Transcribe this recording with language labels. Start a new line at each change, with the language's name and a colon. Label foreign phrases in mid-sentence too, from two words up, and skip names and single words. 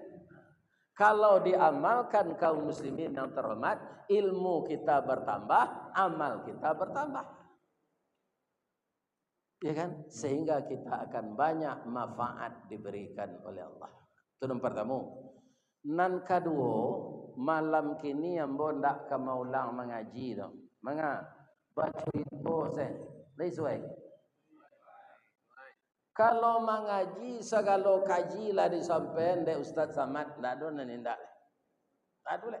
Indonesian: Kalau diamalkan kaum muslimin yang terhormat, ilmu kita bertambah, amal kita bertambah. Ya kan? Sehingga kita akan banyak manfaat diberikan oleh Allah. Itu yang pertama.
Minangkabau: Nan kedua, malam kini ambo ndak ke maulang mengaji dong. Manga baca itu saya. Leisuai. Kalau mengaji segala kaji lah disampaikan de Ustaz Samad ndak ada ndak. Tak ada.